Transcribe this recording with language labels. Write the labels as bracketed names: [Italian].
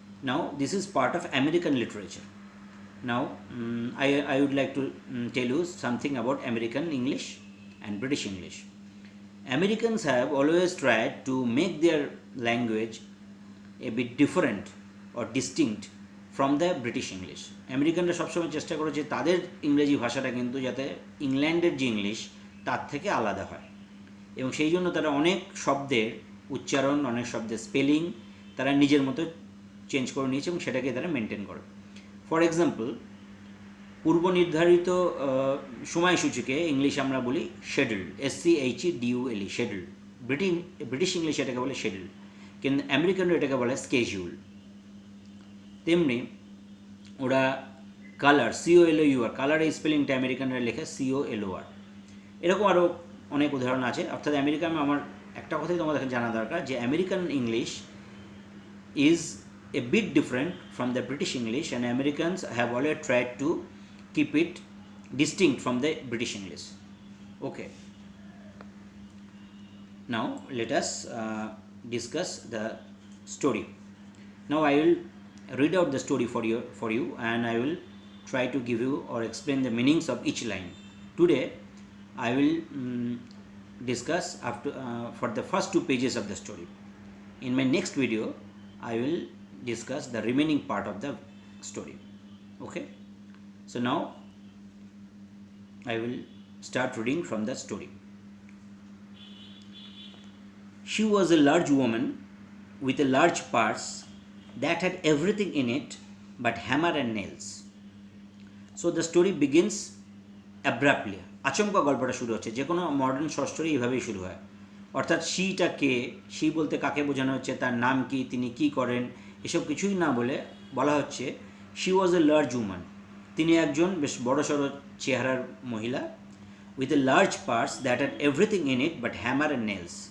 [English] Now this is part of American literature. Now I would like to tell you something about American English and British English. Americans have always tried to make their language a bit different or distinct from the British English. [Bangla] আমেরিকানরা সবসময় চেষ্টা করেছে তাদের ইংরেজি ভাষাটা কিন্তু যাতে ইংল্যান্ডের যে ইংলিশ তার থেকে আলাদা হয়, এবং সেই জন্য তারা অনেক শব্দের উচ্চারণ, অনেক শব্দের স্পেলিং তারা নিজের মতো চেঞ্জ করে নিয়েছে এবং সেটাকে তারা মেনটেন করে। ফর এক্সাম্পল, পূর্ব নির্ধারিত সময়সূচিকে ইংলিশ আমরা বলি schedule, SCHEDULE, schedule. British English এটাকে বলে শেডিউল, কিন্তু আমেরিকানরা এটাকে বলে স্কেজুল। তেমনি ওরা কালার, COLOUR, কালারের স্পেলিংটা আমেরিকানরা লেখে COLOR। এরকম আরও অনেক উদাহরণ আছে। অর্থাৎ আমেরিকান, আমার একটা কথাই তোমাদের জানা দরকার যে American English [English] is a bit different from the British English, and Americans have always tried to keep it distinct from the British English. Okay, now let us discuss the story. Now I will read out the story for you and I will try to give you or explain the meanings of each line. Today I will discuss after for the first 2 pages of the story. In my next video I will discuss the remaining part of the story. Okay, so now I will start reading from the story. She was a large woman with a large purse that had everything in it but hammer and nails. So the story begins abruptly. [Bangla] আচমকা গল্পটা শুরু হচ্ছে, যে কোনো modern short story এইভাবেই শুরু হয়। অর্থাৎ শিটা কে, শি বলতে কাকে বোঝানো হচ্ছে, তার নাম কি, তিনি কি করেন, এসব কিছুই না বলে বলা হচ্ছে [English] she was a large woman, [Bangla] তিনি একজন বেশ বড়সড় চেহারার মহিলা, [English] With a large purse that had everything in it but hammer and nails.